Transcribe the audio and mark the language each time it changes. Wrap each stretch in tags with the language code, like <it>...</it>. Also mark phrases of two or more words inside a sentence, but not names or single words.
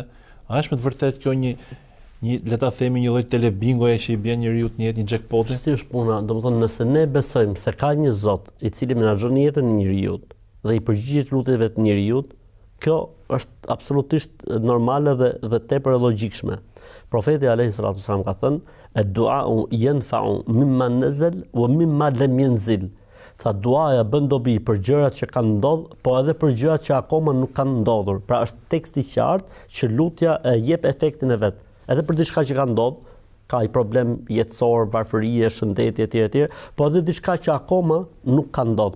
<sq>A është më të vërtet kjo një le ta themi një lloj telebingoje që i bën njeriu të jetë një jackpoti? Si është puna? Domethënë nëse ne besojmë se ka një Zot i cili menaxhon jetën e njeriu dhe i përgjigjet lutjeve të njeriu, kjo është absolutisht normale dhe tepër e logjikshme. Profeti</sq> <ar>عليه السلام</ar> <sq>ka thënë:</sq> <ar>"الدعاء ينفع مما نزل ومما لم ينزل."</ar> <sq>Tha duaja bën dobi për gjërat që kanë ndodhur, po edhe për gjërat që akoma nuk kanë ndodhur. Pra është tekst i qartë që lutja jep efektin e vet. Edhe për diçka që ka ndodhur, ka i problem jetësor, varfërie, shëndetje etj, po edhe diçka që akoma nuk ka ndodhur.</sq>